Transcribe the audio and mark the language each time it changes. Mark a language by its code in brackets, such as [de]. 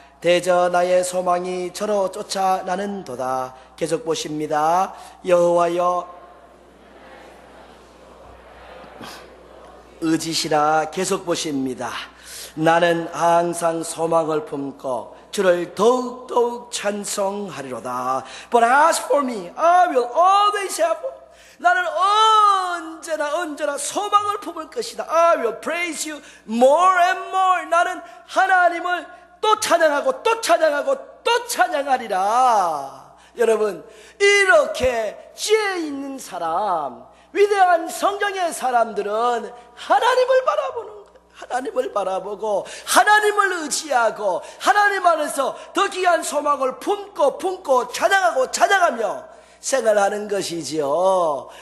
[ko] 대저 나의 소망이 저로 쫓아 나는도다. 계속 보십니다. 여호와여, 의지시라. 계속 보십니다. 나는 항상 소망을 품고 주를 더욱더욱 찬송하리로다. [en] But as for me, I will always have hope. [ko] 나는 언제나 소망을 품을 것이다. [en] I will praise you more and more. [ko] 나는 하나님을 또 찬양하고 또 찬양하고 또 찬양하리라. 여러분, 이렇게 지혜 있는 사람, 위대한 성경의 사람들은 하나님을 바라보는 거예요. 하나님을 바라보고 하나님을 의지하고 하나님 안에서 더 귀한 소망을 품고 찬양하며 생활하는 것이지요.